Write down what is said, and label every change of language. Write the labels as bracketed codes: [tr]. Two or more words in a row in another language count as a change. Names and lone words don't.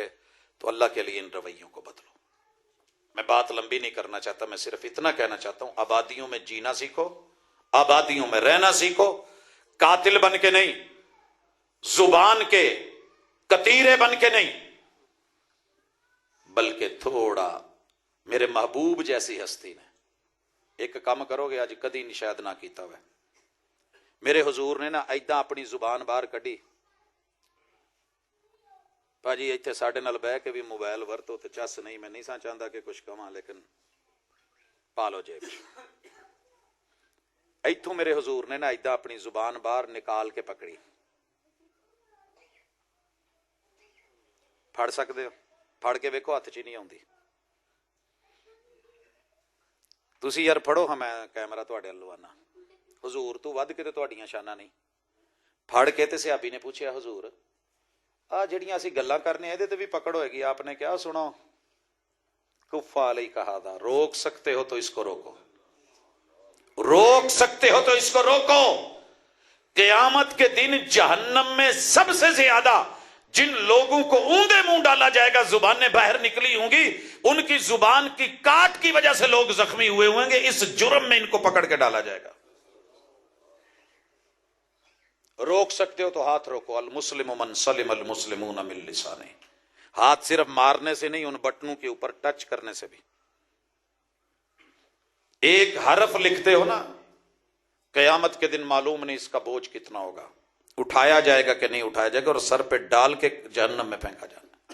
[ur] تو اللہ کے لیے ان رویوں کو بدلو. میں بات لمبی نہیں کرنا چاہتا، میں صرف اتنا کہنا چاہتا ہوں، آبادیوں میں جینا سیکھو، آبادیوں میں رہنا سیکھو. قاتل بن کے نہیں، زبان کے کتیرے بن کے نہیں، بلکہ تھوڑا میرے محبوب جیسی ہستی نے ایک کام کرو گے [pa] اج کدی نہیں شاید نہ کیتا ہوئے. میرے حضور نے نا ایداں اپنی زبان باہر کڈی، پاجی ایتھے ساڈے نال بہ کے بھی موبائل ورتو تے چس نہیں، میں نہیں سا چاہتا کہ کچھ کہاں، لیکن پالو جیب. ایتھوں میرے حضور نے نا ایداں اپنی زبان باہر نکال کے پکڑی. پھڑ سکتے ہو؟ پھڑ کے ویکھو، ہاتھ چ نہیں آؤندی. تسی یار پھڑو، ہاں میں کیمرہ تواڈے ول لوانا. حضور تو ود کے تے تہاڈیاں شاناں نہیں. پھڑ کے تے صحابی نے پوچھا، حضور آ جڑیاں اسی گلاں کرنے ایدے تے بھی پکڑ ہوئے گی؟ [ur] آپ نے کیا سنو، [ar] کفا علیک ھذا، [ur] روک سکتے ہو تو اس کو روکو، روک سکتے ہو تو اس کو روکو. قیامت کے دن جہنم میں سب سے زیادہ جن لوگوں کو اوندے منہ ڈالا جائے گا، زبانیں باہر نکلی ہوں گی، ان کی زبان کی کاٹ کی وجہ سے لوگ زخمی ہوئے ہوئیں گے، اس جرم میں ان کو پکڑ کے ڈالا جائے گا. روک سکتے ہو تو ہاتھ روکو. [ar] المسلم من سلم المسلمون من لسانہ. [ur] ہاتھ صرف مارنے سے نہیں، ان بٹنوں کے اوپر ٹچ کرنے سے بھی. ایک حرف لکھتے ہو نا، قیامت کے دن معلوم نہیں اس کا بوجھ کتنا ہوگا، اٹھایا جائے گا کہ نہیں اٹھایا جائے گا، اور سر پہ ڈال کے جہنم میں پھینکا جانا.